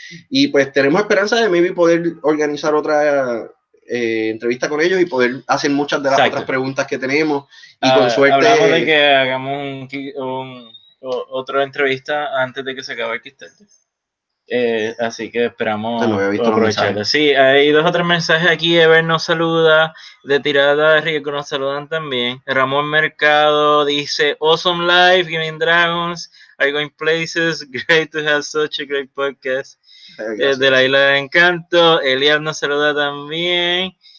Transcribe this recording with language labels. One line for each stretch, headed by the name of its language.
Spanish: Y pues tenemos esperanza de
English: maybe
Spanish: poder organizar otra entrevista con ellos y poder hacer muchas de las otras preguntas que tenemos. Y con suerte. Hablamos de que hagamos otra entrevista antes de que se acabe el Kickstarter. Así que esperamos aprovecharlo. Sí, hay 2 o 3 mensajes aquí. Ever nos saluda, de Tirada de Rico nos saludan también.
English: Ramón Mercado
Spanish: dice,
English: awesome live, Giving Dragons, are going places, great to have such a great podcast.
Spanish: De la Isla de Encanto. Eliab nos saluda también.